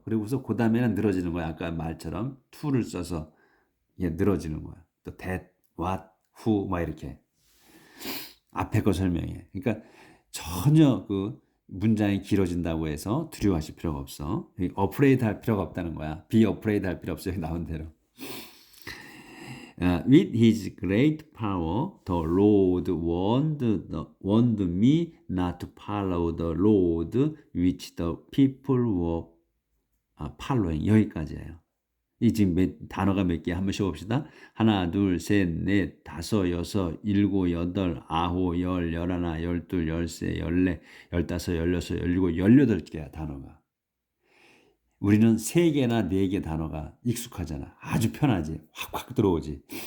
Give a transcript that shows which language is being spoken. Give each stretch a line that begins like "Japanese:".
Korean: 그리고서 그 다음에는 늘어지는 거야. 아까 말처럼 to를 써서 늘어지는 거야. 또 that, what, who 막 이렇게 앞에 거 설명해. 그러니까 전혀 그 문장이 길어진다고 해서 두려워하실 필요가 없어. afraid 할 필요가 없다는 거야.
English: be afraid
Korean: 할 필요 없어요. 나온 대로.
English: With his great power, the Lord warned me not to follow the road which the people were following.
Korean: 여기까지예요. 이 지금 단어가 몇 개 한번 쉬어봅시다. 하나, 둘, 셋, 넷, 다섯, 여섯, 일곱, 여덟, 아홉, 열, 열하나, 열둘, 열세, 열네, 열다섯, 열여섯, 열일곱, 18개야 단어가. 우리는 3개나 4개 단어가 익숙하잖아. 아주 편하지. 확확 들어오지.